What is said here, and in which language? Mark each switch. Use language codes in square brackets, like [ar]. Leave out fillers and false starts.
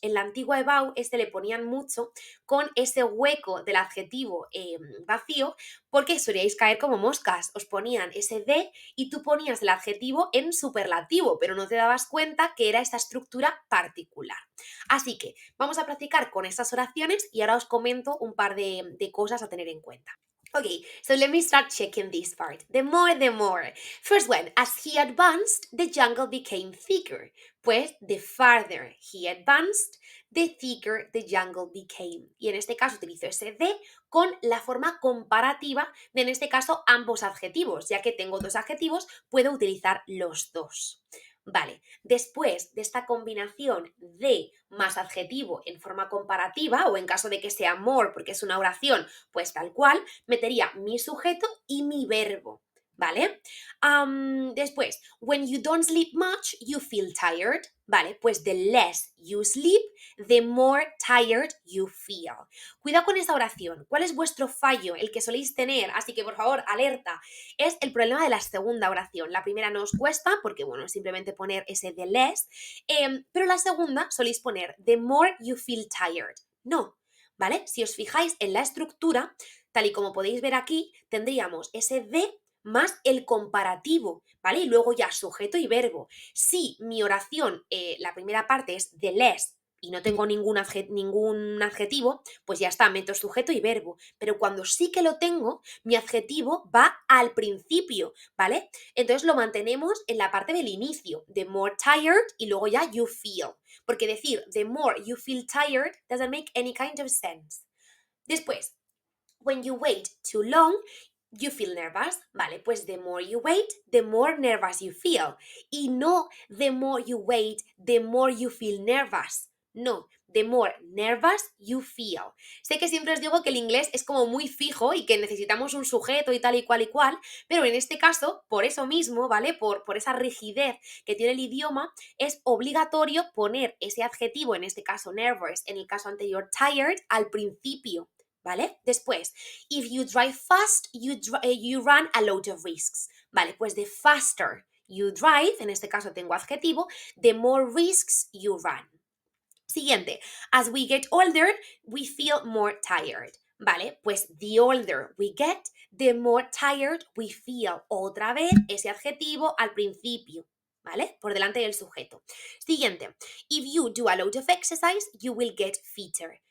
[es] En la antigua EBAU este le ponían mucho con ese hueco del adjetivo vacío porque solíais caer como moscas. Os ponían ese de y tú ponías el adjetivo en superlativo, pero no te dabas cuenta que era esta estructura particular. Así que vamos a practicar con estas oraciones y ahora os comento un par de cosas a tener en cuenta. [en] Okay, so let me start checking this part. The more, the more. First one, as he advanced, the jungle became thicker. [es] Pues, [en] the farther he advanced, the thicker the jungle became. [es] Y en este caso utilizo ese de con la forma comparativa de, en este caso, ambos adjetivos. Ya que tengo dos adjetivos, puedo utilizar los dos. Vale, después de esta combinación de más adjetivo en forma comparativa, o en caso de que sea more, porque es una oración, pues tal cual, metería mi sujeto y mi verbo, ¿vale? Después, [en] when you don't sleep much, you feel tired, [es] ¿vale? Pues [en] the less you sleep, the more tired you feel. [es] Cuidado con esta oración. ¿Cuál es vuestro fallo? El que soléis tener, así que por favor, alerta. Es el problema de la segunda oración. La primera no os cuesta, porque bueno, es simplemente poner ese [en] the less, [es] pero la segunda soléis poner [en] the more you feel tired. [es] No, ¿vale? Si os fijáis en la estructura, tal y como podéis ver aquí, tendríamos ese de más el comparativo, ¿vale? Y luego ya sujeto y verbo. Si mi oración, la primera parte es [en] the less [es] y no tengo ningún adjetivo, pues ya está, meto sujeto y verbo. Pero cuando sí que lo tengo, mi adjetivo va al principio, ¿vale? Entonces lo mantenemos en la parte del inicio, [en] the more tired [es] y luego ya [en] you feel. [es] Porque decir [en] the more you feel tired doesn't make any kind of sense. [es] Después, [en] when you wait too long, you feel nervous. [es] Vale, pues [en] the more you wait, the more nervous you feel. [es] Y no [en] the more you wait, the more you feel nervous. No, the more nervous you feel. [es] Sé que siempre os digo que el inglés es como muy fijo y que necesitamos un sujeto y tal y cual, pero en este caso, por eso mismo, ¿vale? Por esa rigidez que tiene el idioma, es obligatorio poner ese adjetivo, en este caso nervous, en el caso anterior tired, al principio. ¿Vale? Después, [en] if you drive fast, you run a lot of risks. [es] Vale, pues [en] the faster you drive, [es] en este caso tengo adjetivo, [en] the more risks you run. [es] Siguiente. [en] As we get older, we feel more tired. [es] ¿Vale? Pues [en] the older we get, the more tired we feel. [es] Otra vez ese adjetivo al principio. ¿Vale? Por delante del sujeto. Siguiente. [en] If you do a lot of exercise, you will get fitter.